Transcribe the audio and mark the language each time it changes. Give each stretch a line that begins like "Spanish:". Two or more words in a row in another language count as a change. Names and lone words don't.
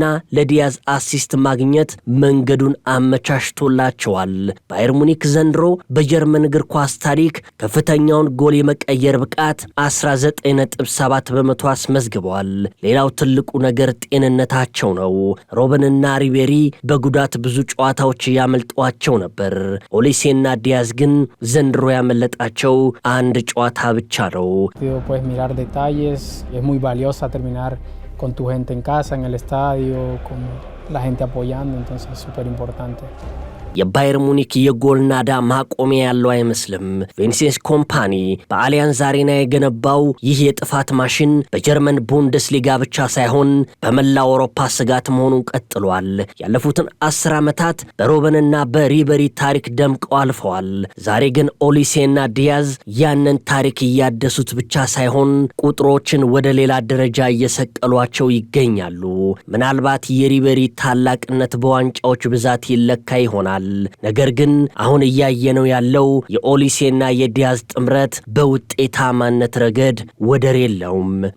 Amharic: ለዲያዝ አሲስት ማግኘት መንገዱን አመቻችቶላቸዋል። ባየር ሙኒክ ዘንድሮ በጀርመን እግር ኳስ ታሪክ ከፍተኛውን ጎል የመቀየር ብቃት 19.7 በመቶ አስመዝግበዋል። ሌላው ትልቁ ነገር ጤንነታቸው ነው። ሮበንና ሪቤሪ በጉዳት ብዙ ጨዋታዎች ያመልጧቸው ነበር። ኦሊሴና ዲያዝ ግን ዘንድሮ ያመለጣቸው አንድ ጨዋታ ብቻ ነው።
Spanish: valiosa terminar con tu gente en casa, en el estadio, con la gente apoyando, entonces es súper importante.
Amharic: የባየር ሙኒክ የጎል ናዳ ማቆሚያ ያለው አይመስልም። ቬንሴስ ኮምፓኒ በአሊያንዝ አሬና የገነባው ይህ የጥፋት ማሽን በጀርመን ቡንደስሊጋ ብቻ ሳይሆን በመላው አውሮፓ ስጋት መሆኑን ቀጥሏል። ያለፉትን 10 ዓመታት በሮበንና በሪቤሪ ታሪክ ደምቀው አልፈዋል። ዛሬ ግን ኦሊሴና ዲያዝ ያንን ታሪክ እያደሱት ብቻ ሳይሆን ቁጥሮችን ወደ ሌላ ደረጃ እየሰቀሏቸው ይገኛሉ። ምናልባት የሪቤሪ ታላቅነት በዋንጫዎች ብዛት ይለካ ይሆናል። ነገር ግን አሁን እያየነው ያለው የኦሊሴና የዲያዝ ጥምረት በውጤታማነት ረገድ ወደር የለውም።